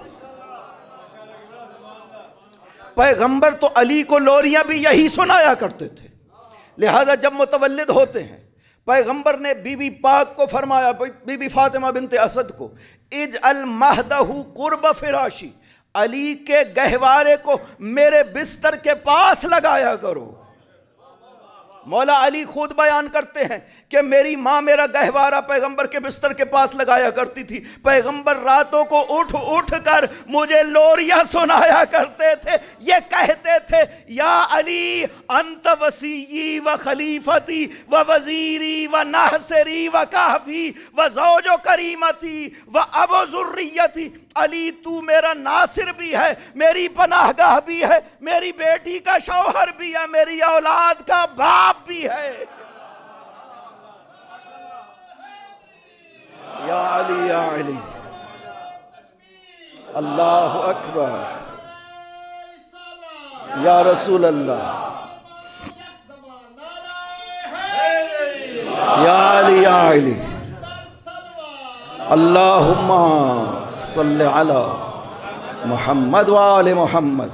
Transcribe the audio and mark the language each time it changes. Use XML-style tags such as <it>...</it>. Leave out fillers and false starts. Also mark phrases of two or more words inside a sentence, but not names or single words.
<ur>پیغمبر تو علی کو لوریاں بھی یہی سنایا کرتے تھے، لہذا جب متولد ہوتے ہیں پیغمبر نے بی بی پاک کو فرمایا، بی بی فاطمہ بنت اسد کو،</ur> <ar>اجعل مہدہ قرب فراشی،</ar> <ur>علی کے گہوارے کو میرے بستر کے پاس لگایا کرو۔ مولا علی خود بیان کرتے ہیں کہ میری ماں میرا گہوارہ پیغمبر کے بستر کے پاس لگایا کرتی تھی، پیغمبر راتوں کو اٹھ اٹھ کر مجھے لوریاں سنایا کرتے تھے، یہ کہتے تھے</ur> <ar>یا علی انت وصیی و خلیفتی و وزیری و ناصری و کافی و زوج و کریمتی و ابو ذریتی،</ar> <ur>علی تو میرا ناصر بھی ہے، میری پناہ گاہ بھی ہے، میری بیٹی کا شوہر بھی ہے، میری اولاد کا باپ بھی ہے۔</ur> <ar>یا علی یا علی، اللہ اکبر، یا رسول اللہ، یا علی یا علی، اللہم صلی علی محمد وآل محمد۔</ar>